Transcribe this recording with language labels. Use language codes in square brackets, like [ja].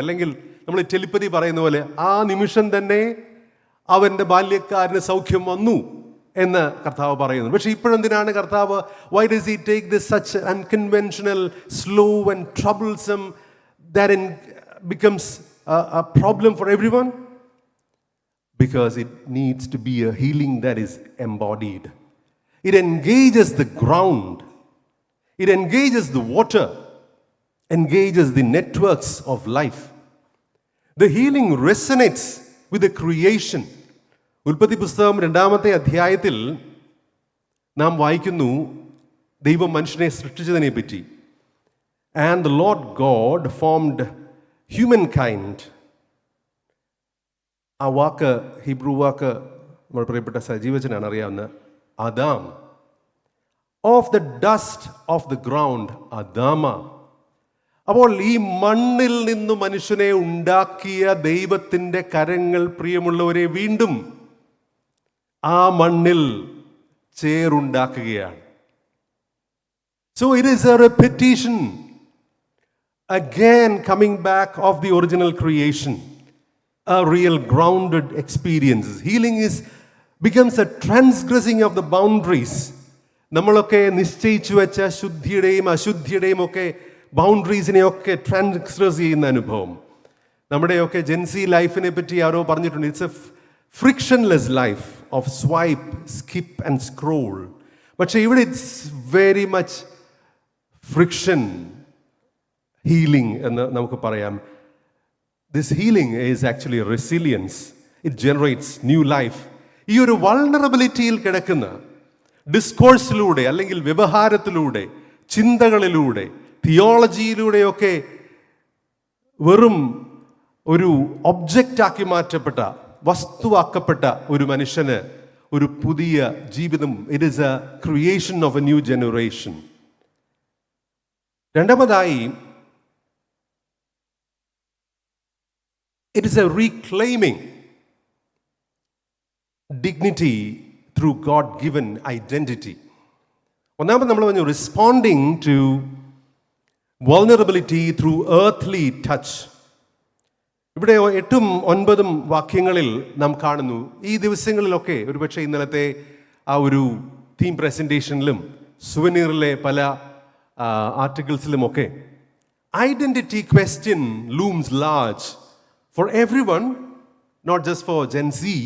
[ml] അല്ലെങ്കിൽ നമ്മൾ ടെലിപ്പതി പറയുന്ന പോലെ ആ നിമിഷം തന്നെ അവൻ്റെ ബാല്യക്കാരന് സൗഖ്യം വന്നു എന്ന് കർത്താവ് പറയുന്നു. പക്ഷേ ഇപ്പോഴെന്തിനാണ് കർത്താവ്, [en] Why does he take this such unconventional, slow and troublesome that becomes a problem for everyone? Because it needs to be a healing that is embodied. It engages the ground, it engages the water, engages the networks of life. The healing resonates with the creation. [ml] ഉൽപ്പത്തി പുസ്തകം 2-ാമത്തെ അധ്യായത്തിൽ നാം വായിക്കുന്നു ദൈവം മനുഷ്യനെ സൃഷ്ടിച്ചതിനെ പറ്റി. [en] And the Lord God formed humankind. [ml] ആ വാക്ക്, Hebrew വാക്ക് നമ്മൾ പ്രിയപ്പെട്ട സജീവച്ചനാണ് അറിയാവുന്ന Adam. [en] of the dust of the ground [ml] Adama. അപ്പോൾ ഈ മണ്ണിൽ നിന്ന് മനുഷ്യനെ ഉണ്ടാക്കിയ ദൈവത്തിൻ്റെ കരങ്ങൾ, പ്രിയമുള്ളവരെ, വീണ്ടും ആ മണ്ണിൽ ചേറുണ്ടാക്കുകയാണ്. [en] So it is a repetition, again coming back of the original creation. A real grounded experience. Healing becomes a transgressing of the boundaries. [ml] നമ്മളൊക്കെ നിശ്ചയിച്ചു വെച്ച ശുദ്ധിയുടെയും അശുദ്ധിയുടെയും ഒക്കെ ബൗണ്ടറീസിനെയൊക്കെ ട്രാൻസ്ഗ്രസ് ചെയ്യുന്ന അനുഭവം. നമ്മുടെയൊക്കെ ജെൻസി ലൈഫിനെ പറ്റി ആരോ പറഞ്ഞിട്ടുണ്ട്, it's A frictionless life of swipe, skip and scroll. പക്ഷേ ഇവിടെ [en] it's very much friction healing [ml] എന്ന് നമുക്ക് പറയാം. [en] This healing is actually resilience. It generates new life. [ml] ഈ ഒരു വൾണറബിലിറ്റിയിൽ കിടക്കുന്ന ഡിസ്കോഴ്സിലൂടെ, അല്ലെങ്കിൽ വ്യവഹാരത്തിലൂടെ, ചിന്തകളിലൂടെ, തിയോളജിയിലൂടെയൊക്കെ വെറും ഒരു ഒബ്ജക്റ്റാക്കി മാറ്റപ്പെട്ട, വസ്തുവാക്കപ്പെട്ട ഒരു മനുഷ്യന് ഒരു പുതിയ ജീവിതം. [en] It is a creation of a new generation. രണ്ടാമതായി, it is a reclaiming dignity through God-given identity. [ml] ഒന്നാമത് നമ്മൾ പറഞ്ഞു [en] responding to vulnerability through earthly touch. [ml] ഇവിടെ 8-9 വാക്യങ്ങളിൽ നാം കാണുന്നു. ഈ ദിവസങ്ങളിലൊക്കെ ഒരുപക്ഷെ ഇന്നലത്തെ ആ ഒരു തീം പ്രസൻറ്റേഷനിലും സുവനീറിലെ പല ആർട്ടിക്കിൾസിലുമൊക്കെ identity question [en] looms large for everyone, not just for Gen Z.